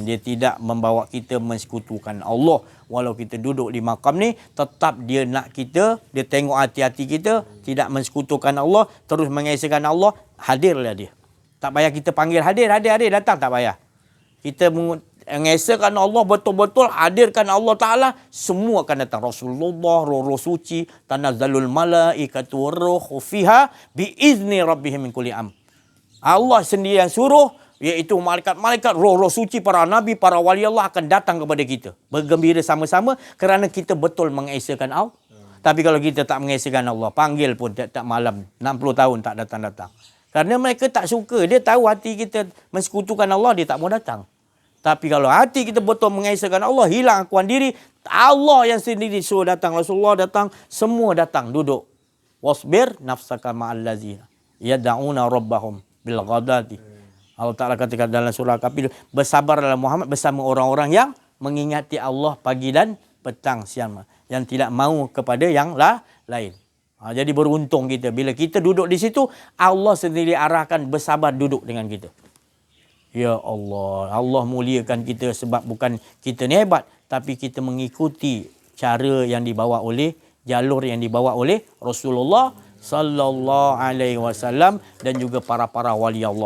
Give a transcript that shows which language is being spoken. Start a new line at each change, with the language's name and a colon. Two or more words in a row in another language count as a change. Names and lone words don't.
Malay: Dia tidak membawa kita mensekutukan Allah. Walau kita duduk di makam ni, tetap dia nak kita, dia tengok hati-hati kita, tidak mensekutukan Allah, terus mengesahkan Allah, hadirlah dia. Tak payah kita panggil hadir, datang tak payah. Kita mengesahkan Allah betul-betul, hadirkan Allah Ta'ala, semua akan datang. Rasulullah, roh suci,
Arabic: تنزل الملائكة والروح فيها بإذن ربهم من كل أمر.
Malay: Allah sendiri yang suruh, iaitu malaikat-malaikat, roh-roh suci, para nabi, para wali Allah akan datang kepada kita. Bergembira sama-sama kerana kita betul mengesahkan Allah. Tapi kalau kita tak mengesahkan Allah, panggil pun tak malam, 60 tahun tak datang-datang. Kerana mereka tak suka. Dia tahu hati kita mensekutukan Allah, dia tak mau datang. Tapi kalau hati kita betul mengesahkan Allah, hilang akuan diri, Allah yang sendiri suruh datang, Rasulullah datang, semua datang, duduk.
Arabic: واصبر نفسك مع الذين يدعون ربهم بالغداة.
Malay: Allah Ta'ala katakan dalam surah Al-Kahfi, bersabarlah Muhammad bersama orang-orang yang mengingati Allah pagi dan petang siang, yang tidak mahu kepada yang lain. Jadi beruntung kita bila kita duduk di situ, Allah sendiri arahkan bersabar duduk dengan kita. Ya Allah, Allah muliakan kita sebab bukan kita ni hebat, tapi kita mengikuti cara yang dibawa oleh, jalur yang dibawa oleh Rasulullah
Arabic: صلى الله عليه وسلم
Malay: dan juga para wali Allah.